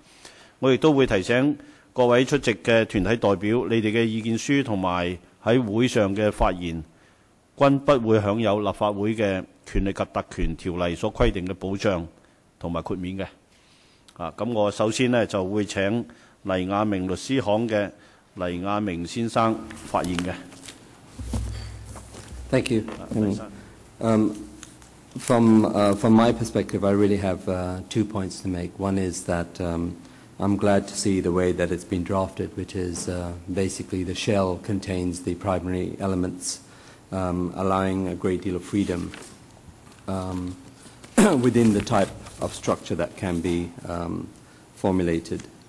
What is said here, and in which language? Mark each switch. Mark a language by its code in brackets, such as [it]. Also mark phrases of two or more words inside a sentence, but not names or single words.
[yue] 我亦都會提醒各位出席嘅團體代表，你哋嘅意見書同埋喺會上嘅發言，均不會享有立法會嘅權力及特權條例所規定嘅保障同埋豁免嘅。咁我首先呢就會請黎雅明律師行嘅黎雅明先生發言嘅。 [en] Thank you. From my perspective, I really have 2 points to make. One is that I'm glad to see the way that it's been drafted, which is basically the shell contains the primary elements, allowing a great deal of freedom within the type of structure that can be formulated.